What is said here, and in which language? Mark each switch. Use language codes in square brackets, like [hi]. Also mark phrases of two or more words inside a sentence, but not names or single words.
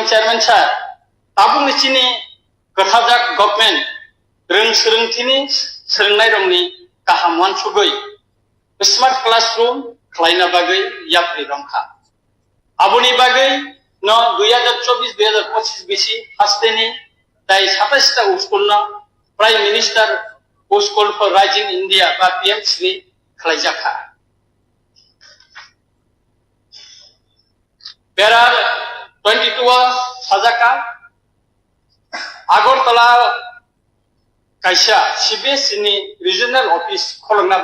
[trp] चेयरमैन साहब ताबुंनि चिनि कथाजाक गवर्नमेंट रों सोलोंथिनि सोलोंनाय रंनि गाहाम वानसुगै [en] smart classroom [trp] खलायना बागै याप्रि रंखा आबुनि बागै न 2024-2025 बिसि हास्टेनि दाय 27 ता स्कूल न प्राइम मिनिस्टर स्कूल फॉर राइजिंग इंडिया बा पीएम श्री खलायजाखा बेरा 22 साजाका आगरतला कैसा सीबीएसई [en] regional office [trp] खोलना